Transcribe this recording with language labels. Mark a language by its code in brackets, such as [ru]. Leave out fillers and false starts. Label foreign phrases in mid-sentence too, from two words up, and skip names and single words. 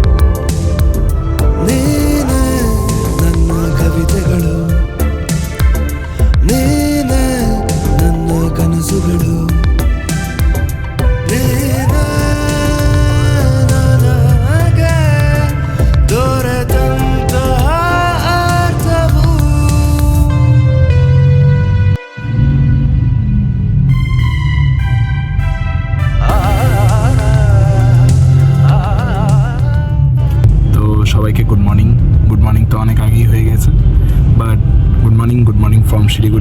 [kn] ನೀನೆ ನನ್ನ ಕವಿತೆಗಳು, ನೀನೆ ನನ್ನ ಕನಸುಗಳು, ನೀನೆ ನನಗೆ ದೊರೆತಂತಹ ಅರ್ಥವು. [bn] তো সবাইকে [en] good morning [bn] তো অনেক আগেই হয়ে গেছে, [en] but good morning from শিলিগুড়ি।